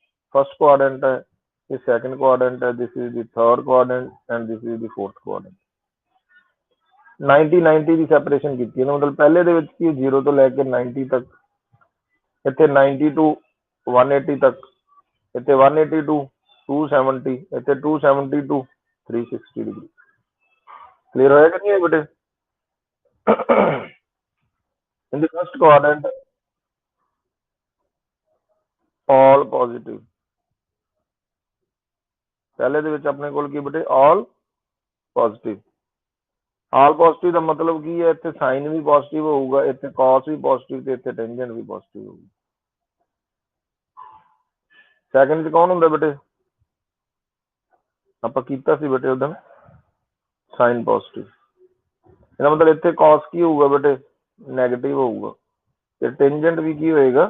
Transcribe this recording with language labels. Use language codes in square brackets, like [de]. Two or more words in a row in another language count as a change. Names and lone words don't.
[en] first quadrant [pa] ਹੈ, ਇਹ [en] second quadrant [pa] ਹੈ, [en] this is the third quadrant and this is the fourth quadrant. [pa] 90 ਦੀ ਸੈਪਰੇਸ਼ਨ ਕੀਤੀ ਹੈ, ਮਤਲਬ ਪਹਿਲੇ ਦੇ ਵਿੱਚ ਕੀ 0 ਤੋਂ ਲੈ ਕੇ 90 ਤੱਕ, ਇੱਥੇ 90 ਟੂ 180 ਤੱਕ, ਇੱਥੇ 180 ਟੂ 270, ਇੱਥੇ 270 ਟੂ 360 ਡਿਗਰੀ। [hi] क्लियर होएगा नहीं है बेटे? [en] in the first quadrant all positive, [pa] पहले ਦੇ ਵਿੱਚ ਆਪਣੇ ਕੋਲ ਕੀ ਬੇਟੇ? [en] all positive। all positive [pa] ਦਾ ਮਤਲਬ ਕੀ ਹੈ? ਇੱਥੇ ਸਾਈਨ ਵੀ ਪੋਜ਼ਿਟਿਵ ਹੋਊਗਾ, ਇੱਥੇ cos ਵੀ ਪੋਜ਼ਿਟਿਵ ਤੇ ਇੱਥੇ ਟੈਂਜੈਂਟ ਵੀ ਪੋਜ਼ਿਟਿਵ ਹੋਊਗੀ। ਸੈਕੰਡ ਚ ਕੌਣ ਹੁੰਦਾ ਬੇਟੇ? ਆਪਾਂ ਕੀਤਾ ਸੀ ਬੇਟੇ ਉਦੋਂ [en] sine positive. [pa] ਇਹਦਾ ਮਤਲਬ ਇੱਥੇ cos ਕੀ ਹੋਊਗਾ ਬੇਟੇ? ਨੈਗੇਟਿਵ ਹੋਊਗਾ ਤੇ ਟੈਂਜੈਂਟ ਵੀ ਕੀ ਹੋਏਗਾ?